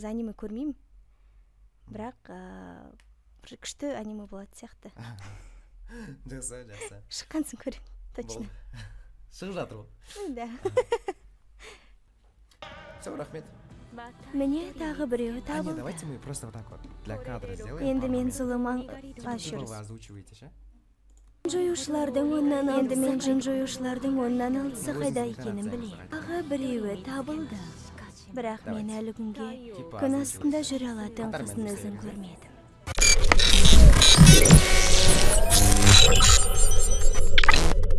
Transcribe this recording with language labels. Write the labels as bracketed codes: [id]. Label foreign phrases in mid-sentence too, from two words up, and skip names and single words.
[kk] Мен бірақ негізі аниме көрмеймін. Бірақ бір күшті аниме болады сияқты. Жақсы. Шыққансын көрем, точно. Шығып жатыр ол. Да. Все, рахмет. Міне тағы біреуі табылды. [ru] Давайте мы просто вот так вот для кадра сделаем. [kk] Енді мен зұлыман [ru] Вы озвучиваете, ше? [kk] Енді мен жын жоюшылардың оннан алтысы қайда екенін білем. Тағы біреуі табылды. Бірақ мен әлі күнге күн астында жүре алатын қыздың ізін көрмедім.